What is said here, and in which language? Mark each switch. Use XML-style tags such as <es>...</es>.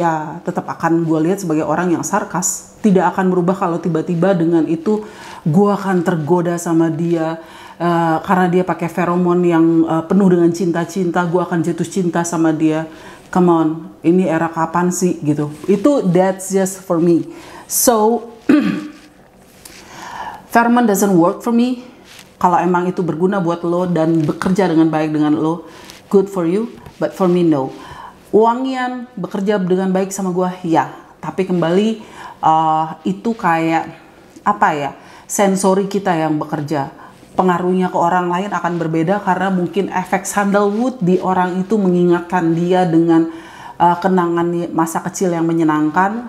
<id>Ya tetap akan gue lihat sebagai orang yang sarkas. Tidak akan berubah kalau tiba-tiba dengan itu gue akan tergoda sama dia. Karena dia pakai feromon yang penuh dengan cinta-cinta, gue akan jatuh cinta sama dia.</id> <en>Come on,</en> <id>ini era kapan sih gitu.</id> <en>That's just for me. So feromon doesn't work for me.</en> <id>Kalau emang itu berguna buat lo dan bekerja dengan baik dengan lo,</id> <en>good for you. But for me no.</en> <id>Wangian bekerja dengan baik sama gue, ya. Tapi kembali itu kayak apa ya? Sensori kita yang bekerja. Pengaruhnya ke orang lain akan berbeda karena mungkin efek sandalwood di orang itu mengingatkan dia dengan kenangan masa kecil yang menyenangkan.</id>